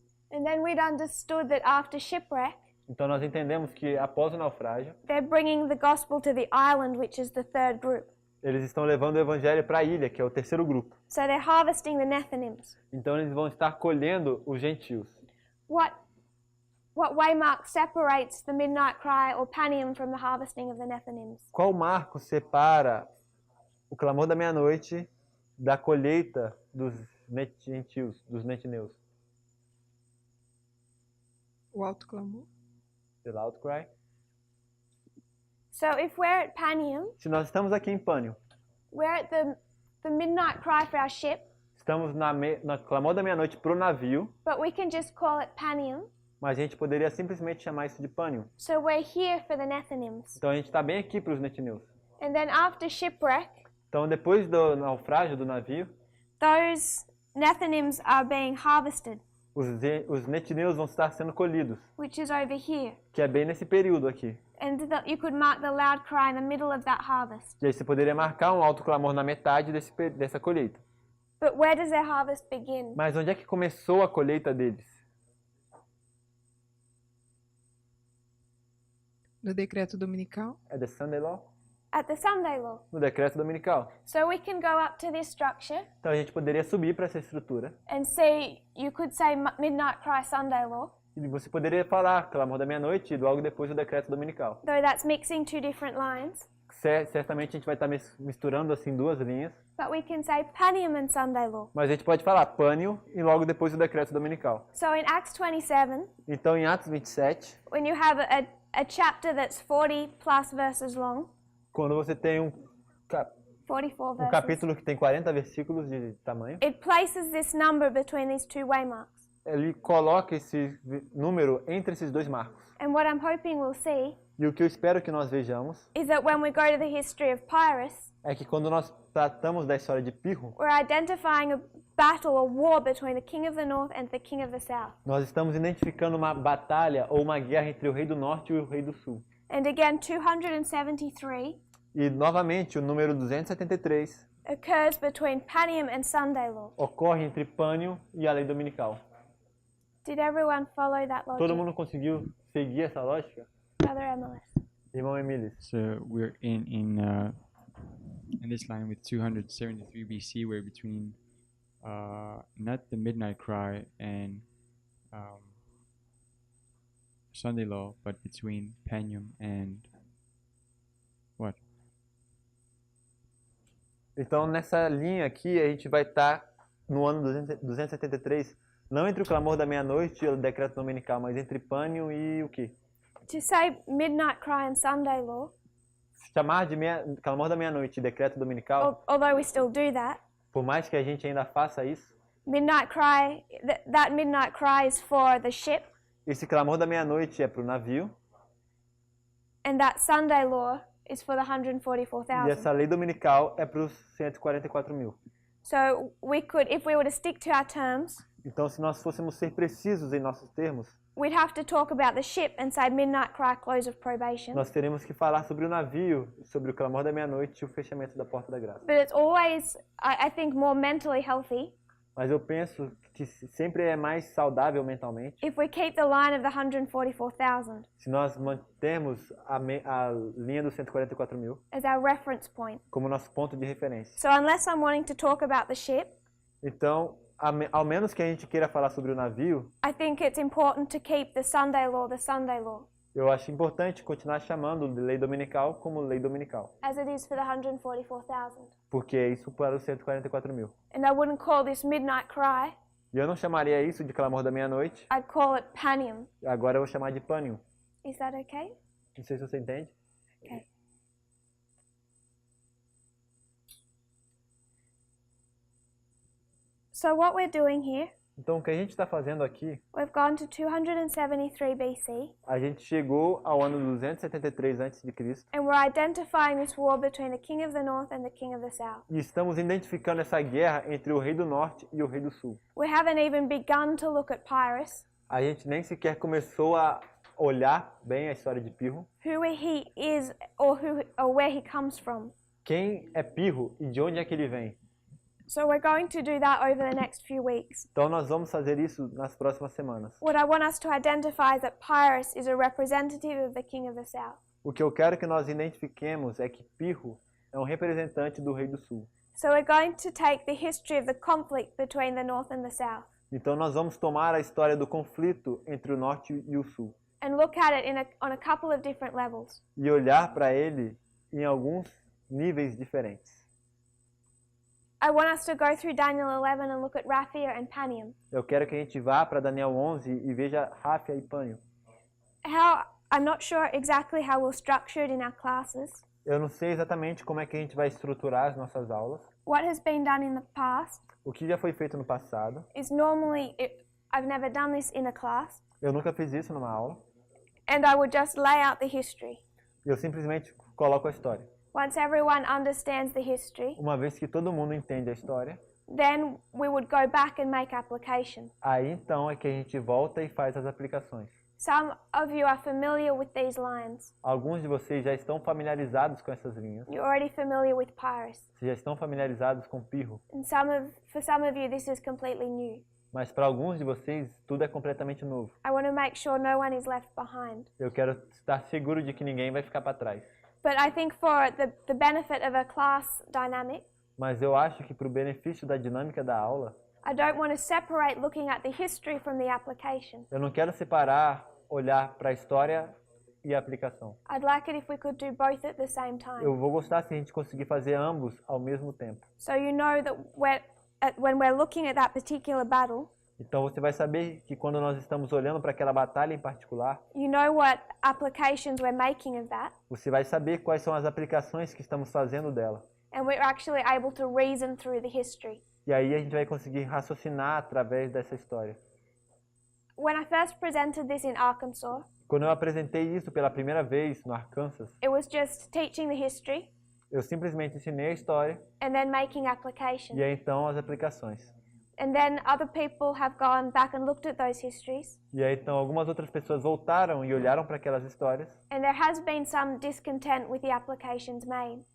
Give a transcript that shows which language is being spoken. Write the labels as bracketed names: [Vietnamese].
[English] And then we'd understood that after shipwreck, [Portuguese] Então nós entendemos que após o naufrágio, [English] they're bringing the gospel to the island, which is the third group. [Portuguese] eles estão levando o evangelho para a ilha, que é o terceiro grupo. [English] So they're harvesting the Nethinims. [Portuguese] Então eles vão estar colhendo os gentios. [English] What waymark separates the midnight cry or Panium from the harvesting of the Nethinims? [Portuguese] Qual marco separa o clamor da meia-noite da colheita dos gentios, dos netineus? O alto clamor. [English] The loud cry. So if we're at Panium, [Portuguese] Se nós estamos aqui em Pânio, [English] we're at the midnight cry for our ship, [Portuguese] estamos na clamor da meia-noite para o navio, [English] but we can just call it Panium. [Portuguese] mas a gente poderia simplesmente chamar isso de Pânio. [English] So we're here for the Nethinims. [Portuguese] Então a gente está bem aqui para os netineus. [English] And then after shipwreck, [Portuguese] Então depois do naufrágio do navio, [English] those Nethinims are being harvested, [Portuguese] os netineus vão estar sendo colhidos, [English] which is over here. [Portuguese] que é bem nesse período aqui. [English] And you could mark the loud cry in the middle of that harvest. [Portuguese] E aí você poderia marcar um alto clamor na metade dessa colheita. [English] But where does their harvest begin? [Portuguese] Mas onde é que começou a colheita deles? No decreto dominical. É [English] the Sunday Law? At the Sunday law. [Portuguese] No decreto dominical. [English] So we can go up to this structure [Portuguese] Então a gente poderia subir para essa estrutura [English] and see, you could say Midnight Cry Sunday law, [Portuguese] e você poderia falar clamor da meia-noite e logo depois o decreto dominical. [English] though that's mixing two different lines. [Portuguese] Certamente a gente vai estar misturando assim duas linhas, [English] But we can say Panium and Sunday law. [Portuguese] mas a gente pode falar pânio e logo depois o decreto dominical. [English] So in Acts 27, [Portuguese] Então em Atos 27, [English] when you have a chapter that's 40 plus verses long, [Portuguese] quando você tem um [English] 44 verses, [Portuguese] capítulo que tem 40 versículos de tamanho, [English] it places this number between these two waymarks. [Portuguese] ele coloca esse número entre esses dois marcos. [English] And what I'm hoping we'll see [Portuguese] E o que eu espero que nós vejamos [English] is that when we go to the history of Pyrrhus, [Portuguese] é que quando nós tratamos da história de Pirro, [English] we're identifying a battle, a war between the king of the north and the king of the south. [Portuguese] nós estamos identificando uma batalha ou uma guerra entre o rei do norte e o rei do sul. [English] And again, 273 [Portuguese] E novamente o número 273 [English] occurs between Panium and Sunday law. [Portuguese] ocorre entre Pânio e a lei dominical. [English] Did everyone follow that logic? [Portuguese] Todo mundo conseguiu seguir essa lógica? [English] Brother Emilus. [Portuguese] Irmão Emílio, [English] So we're in this line with 273 BC. We're between not the midnight cry and Sunday law, but between Panium and what? [Portuguese] então nessa linha aqui a gente vai estar no ano 273 Não entre o clamor da meia-noite e o decreto dominical, mas entre pânium e o quê? [English] To say midnight cry and Sunday law, [Portuguese] Chamar de clamor da meia-noite e decreto dominical, [English] although we still do that, [Portuguese] por mais que a gente ainda faça isso, [English] midnight cry, that midnight cry is for the ship, [Portuguese] esse clamor da meia-noite é para o navio [English] and that Sunday law is for the [Portuguese] e [English] 144,000. [Portuguese] essa lei dominical é para os 144 mil. [English] So we could, if we were to stick to our terms, [Portuguese] Então, se nós fôssemos ser precisos em nossos termos, [English] we'd have to talk about the ship and say midnight cry, close of probation. [Portuguese] nós teremos que falar sobre o navio, sobre o clamor da meia-noite e o fechamento da porta da graça. [English] But it's always, I think, more mentally healthy [Portuguese] Mas eu penso que sempre é mais saudável mentalmente [English] if we keep the line of the 144,000 [Portuguese] se nós mantermos a linha dos 144 mil [English] as our reference point. [Portuguese] como nosso ponto de referência. [English] So unless I'm wanting to talk about the ship, [Portuguese] Então, ao menos que a gente queira falar sobre o navio, [English] I think it's important to keep the Sunday law the Sunday law, [Portuguese] eu acho importante continuar chamando de lei dominical como lei dominical, [English] as it is for the 144,000. [Portuguese] porque é isso para os 144 mil. [English] And I wouldn't call this midnight cry, [Portuguese] E eu não chamaria isso de clamor da meia-noite, [English] I'd call it panium. [Portuguese] agora eu vou chamar de pânium. [English] Is that okay? [Portuguese] Não sei se você entende. [English] Okay. So what we're doing here, [Portuguese] Então, o que a gente está fazendo aqui, [English] we've gone to 273 BC, [Portuguese] a gente chegou ao ano 273 a.C. [English] and we're identifying this war between the king of the north and the king of the south. [Portuguese] e estamos identificando essa guerra entre o rei do norte e o rei do sul. [English] We haven't even begun to look at Pyrrhus, [Portuguese] A gente nem sequer começou a olhar bem a história de Pirro, [English] who he is or where he comes from. [Portuguese] quem é Pirro e de onde é que ele vem. [English] So we're going to do that over the next few weeks. [Portuguese] Então nós vamos fazer isso nas próximas semanas. [English] What I want us to identify is that Pyrrhus is a representative of the king of the south. [Portuguese] O que eu quero que nós identifiquemos é que Pirro é um representante do rei do sul. [English] So we're going to take the history of the conflict between the north and the south [Portuguese] Então nós vamos tomar a história do conflito entre o norte e o sul [English] and look at it on a couple of different levels. [Portuguese] e olhar para ele em alguns níveis diferentes. [English] I want us to go through Daniel 11 and look at Raphia and Panium. [Portuguese] Eu quero que a gente vá para Daniel 11 e veja Ráfia e Pânio. [English] I'm not sure exactly how we'll structure it in our classes. [Portuguese] Eu não sei exatamente como é que a gente vai estruturar as nossas aulas. [English] What has been done in the past [Portuguese] O que já foi feito no passado. [English] is normally, I've never done this in a class, [Portuguese] Eu nunca fiz isso numa aula. [English] and I would just lay out the history. [Portuguese] Eu simplesmente coloco a história. [English] Once everyone understands the history, [Portuguese] Uma vez que todo mundo entende a história, [English] then we would go back and make application. [Portuguese] aí então é que a gente volta e faz as aplicações. [English] Some of you are familiar with these lines. [Portuguese] Alguns de vocês já estão familiarizados com essas linhas. [English] You're already familiar with Pyrrhus. [Portuguese] Vocês já estão familiarizados com Pirro. [English] And for some of you, this is completely new. [Portuguese] Mas para alguns de vocês, tudo é completamente novo. [English] I want to make sure no one is left behind. [Portuguese] Eu quero estar seguro de que ninguém vai ficar para trás. [English] But I think for the benefit of a class dynamic, [Portuguese] Mas eu acho que para o benefício da dinâmica da aula, [English] I don't want to separate looking at the history from the application. [Portuguese] eu não quero separar, olhar para a história e a aplicação. [English] I'd like it if we could do both at the same time. [Portuguese] Eu vou gostar se a gente conseguir fazer ambos ao mesmo tempo. [English] So you know that when we're looking at that particular battle, [Portuguese] Então você vai saber que quando nós estamos olhando para aquela batalha em particular, [English] you know what applications we're making of that, [Portuguese] você vai saber quais são as aplicações que estamos fazendo dela. [English] and we're actually able to reason through the history. [Portuguese] E aí a gente vai conseguir raciocinar através dessa história. [English] When I first presented this in Arkansas, [Portuguese] Quando eu apresentei isso pela primeira vez no Arkansas, [English] it was just teaching the history [Portuguese] eu simplesmente ensinei a história [English] and then making application. [Portuguese] e aí então as aplicações. [English] And then other people have gone back and looked at those histories, [Portuguese] E aí então algumas outras pessoas voltaram e olharam para aquelas histórias [English] and there has been some discontent with the applications made.